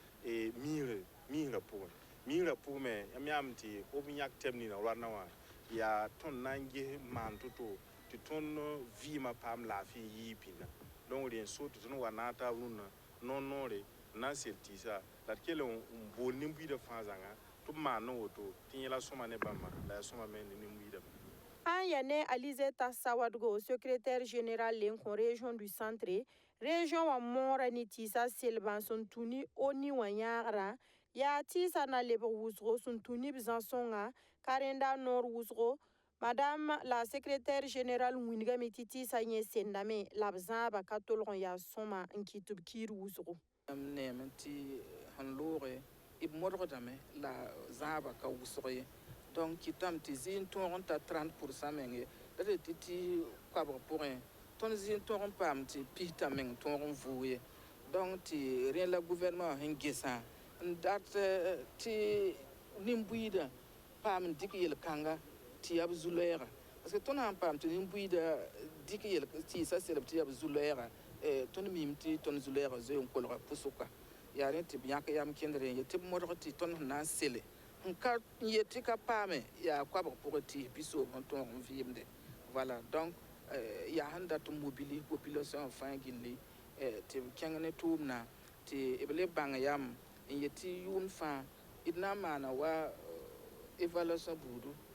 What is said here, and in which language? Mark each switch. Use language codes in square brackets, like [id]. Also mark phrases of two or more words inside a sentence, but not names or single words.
[mos] miisrã pʋgẽ miisrã pʋgẽ yãmb yãmb tɩ b yãk tɛb nina roarnã wã yaa tõnd na n ges maan to-to tɩ tõnd vɩɩmã paam laafɩ yɩɩ pĩnda donc rẽn so tɩ tõnd wa naag taab rũnnã noor-noore n na n sel tɩɩsa la d kell n bool nin-buiidã fãa zãnga tɩ b maan ne woto tɩ yẽla sõma ne bãmba la yaa sõma me ne nin-buiidame an ya ne Alizeta Sawadgo [fr] secrétaire général [mos] len kõ [fr] région du centre [mos] région wã moora ne tɩɩsa selbã sẽn tũ ne ONU wã yãagrã yaa tɩɩsa na lebg wʋsgo sẽn tũ ne b zã-sõngã karẽnda noor wʋsgo [fr] madame la secrétaire générale [mos] wingame tɩ tɩɩsa yẽ sendame la b zãaba ka tolg n yaa sõma n kɩt b kiir wʋsgo m neem tɩ sẽn looge b modgdame la zãaba ka wʋsg ye donc kɩtame tɩ zĩig tõog n ta 30% menge la d tɩ koabg pʋgẽ tõnd zĩig tõog n paam tɩ pis-tã meng tõog n vʋʋg ye donc tɩ rẽ la gouvernement sẽn gesã n dat tɩ nin-buiidã paam n dɩk yel-kãnga tɩ yaa b zu-loɛɛga [fr] parce que [mos] tõnd sãn paam tɩ nin-buiidã dɩk tɩɩsã selb tɩ yaa b zu-loɛɛga tõnd mim tɩ tõnd zu-loɛɛga zoe n kolga pʋsʋka yaa rẽ tɩ b yãk yam kẽndre n ye tɩ b modg tɩ tõnd sẽn na n sele n yet tɩ ka paame yaa koabg pʋgẽ tɩɩs bi-soom sẽn tõog n vɩɩmde [fr] voilà donc [mos] yaa sẽn dat n [fr] mobilise population [mos] fãa gilli tɩ b kẽng ne tʋʋmdã tɩ b le bãng yam n yet tɩ yʋʋmd fãa d na n maana wa évaluation buudu